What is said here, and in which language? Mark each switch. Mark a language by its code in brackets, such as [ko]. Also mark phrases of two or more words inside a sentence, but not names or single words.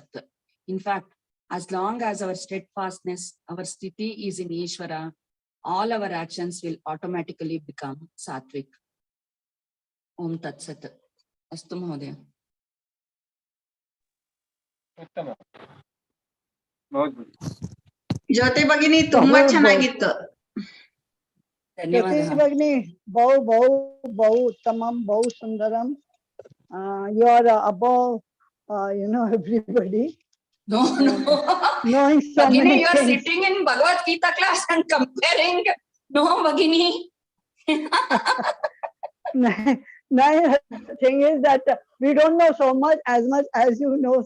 [en] In fact, as long as our steadfastness, our sthiti is in Ishvara, all our actions will automatically become Sattvic. [sa] ॐ तत् सत्। अस्तु महोदय. [hi] उत्तम बहुत बढ़िया [kn] ಜ್ಯೋತಿ ಭಗಿನಿ ತುಂಬಾ ಚೆನ್ನಾಗಿತ್ತು. [hi] ज्योति धन्यवाद. [sa] भगिनी बहु बहु बहु उत्तमम बहु सुंदरम. [en] You are above everybody. No, no. Knowing so Bhagini, many you are things. sitting in Bhagavad Gita class and comparing. No, Bhagini. The thing is that we don't know so much as you know.